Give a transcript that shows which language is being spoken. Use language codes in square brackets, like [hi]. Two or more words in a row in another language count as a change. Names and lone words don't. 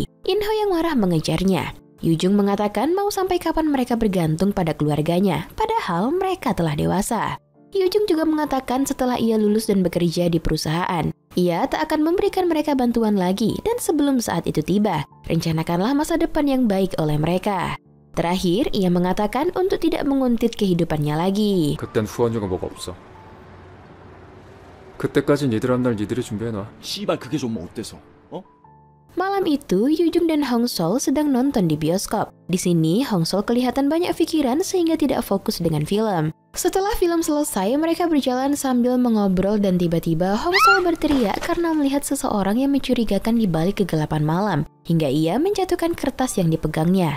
[id] Inho yang marah mengejarnya. Yujung mengatakan mau sampai kapan mereka bergantung pada keluarganya, padahal mereka telah dewasa. Yujung juga mengatakan setelah ia lulus dan bekerja di perusahaan, ia tak akan memberikan mereka bantuan lagi dan sebelum saat itu tiba, rencanakanlah masa depan yang baik oleh mereka. Terakhir, ia mengatakan untuk tidak menguntit kehidupannya lagi. [ko] 그땐 후원료가 뭐가 없어. 그때까진 니들 한 날 니들이 준비해놔. 씨발 그게 좀 어때서? 어? [id] Malam itu, Yujung dan Hongsol sedang nonton di bioskop. Di sini, Hongsol kelihatan banyak pikiran sehingga tidak fokus dengan film. Setelah film selesai, mereka berjalan sambil mengobrol dan tiba-tiba Hongsol berteriak karena melihat seseorang yang mencurigakan di balik kegelapan malam, hingga ia menjatuhkan kertas yang dipegangnya.